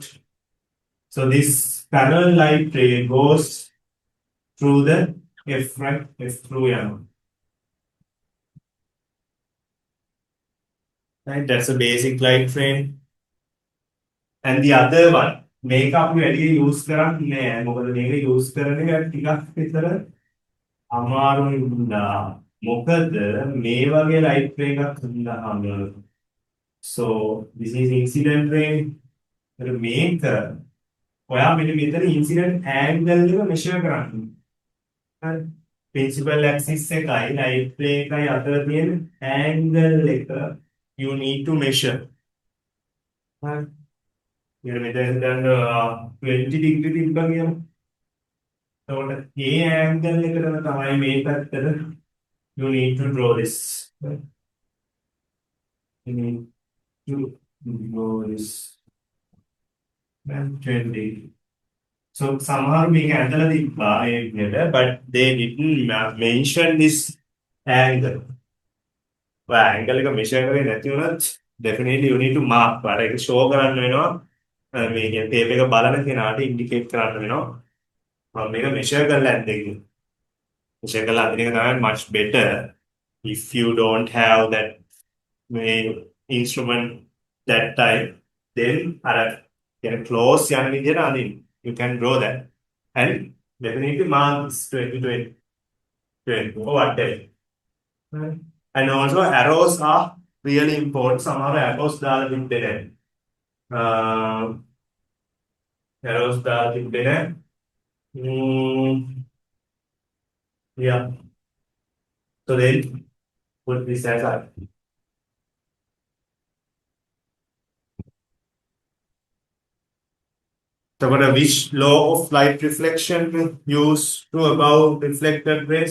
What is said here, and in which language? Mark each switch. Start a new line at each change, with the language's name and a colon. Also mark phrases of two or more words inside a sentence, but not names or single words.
English: So this parallel light ray goes through the F, right? F through M. Right? That's a basic light ray. And the other one,
Sinhala: මේක අපි වැඩි use කරන්නේ නෑ. මොකද මේක use කරන එක ටිකක් විතර අමාරුයි වුණා. මොකද මේ වගේ
English: light ray
Sinhala: එකක් හඳුනහම
English: so this is incident ray.
Sinhala: මේක ඔයා මෙන්න මෙතන
English: incident angle
Sinhala: එක measure කරන්න.
English: හරි. principal axis එකයි light ray
Sinhala: එකයි අතර තියෙන
English: angle එක you need to measure.
Sinhala: හරි. Here මෙතන දැන් 20 degree තිබ්බා කියමු. එතකොට මේ angle එකටම තමයි මේ පැත්තට
English: you need to draw this. You need to draw this.
Sinhala: Then 20.
English: So somehow
Sinhala: මේක ඇඳලා තිබ්බා ඒ විදිහට,
English: but they didn't mention this angle. angle එක measure
Sinhala: කරේ නැති වුණත්
English: definitely you need to mark.
Sinhala: පාට ඒක show කරන්න වෙනවා. මේ tape එක බලන කෙනාට indicate කරන්න වෙනවා. මම මේක
English: measure
Sinhala: කරලා ඇද්ද කියලා.
English: measure
Sinhala: කරලා අදින එක තමයි
English: much better if you don't have that instrument that time.
Sinhala: Then අර කියන close යන විදිහට අදින්න.
English: You can draw that. And definitely mark 20, 20 or whatever. Right. And also arrows are really important.
Sinhala: Somehow arrows දාලා තිබ්බේ නැහැ. Arrows දාලා තිබ්බේ නැහැ.
English: Yeah. So then put this as a so what which law of light reflection used to above reflected rays?